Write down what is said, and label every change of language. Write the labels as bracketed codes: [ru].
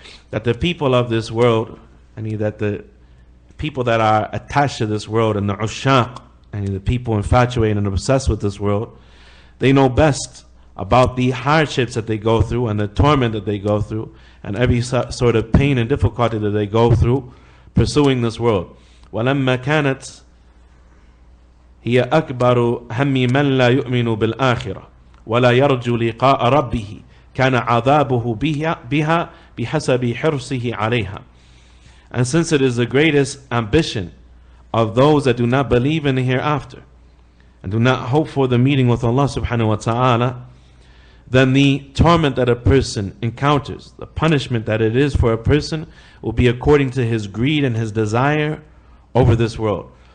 [en] That the people of this world, that the people that are attached to this world, and the ushaq, the people infatuated and obsessed with this world, they know best about the hardships that they go through and the torment that they go through and every sort of pain and difficulty that they go through pursuing this world. [ar] وَلَمَّا كَانَتْ هي أكبر هم من لا يؤمن بالآخرة ولا يرجو لقاء ربه كان عذابه بها بحسب حرصه عليها. [en] And since it is the greatest ambition of those that do not believe in the hereafter and do not hope for the meeting with Allah subhanahu wa ta'ala, then the torment that a person encounters, the punishment that it is for a person, will be according to his greed and his desire over this world.